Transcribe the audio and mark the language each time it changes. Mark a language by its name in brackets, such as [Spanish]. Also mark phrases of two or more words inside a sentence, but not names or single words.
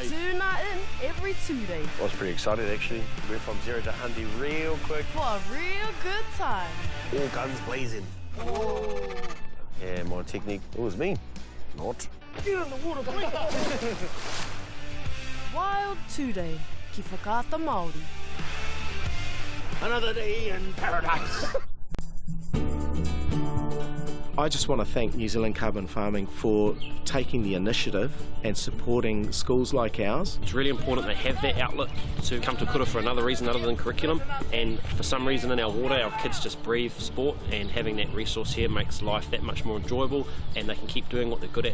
[English] Tuna in every 2 days. I was pretty excited actually. Went from 0 to 100 real quick. For a real good time. All guns blazing. Oh. Yeah, my technique, it was me. Not. Get in the water, Wild 2 day. [Māori] Ki whakaata Māori. [English] Another day in paradise. I just want to thank New Zealand Carbon Farming for taking the initiative and supporting schools like ours. It's really important they have that outlet to come to kura for another reason other than curriculum, and for some reason in our water our kids just breathe sport, and having that resource here makes life that much more enjoyable and they can keep doing what they're good at.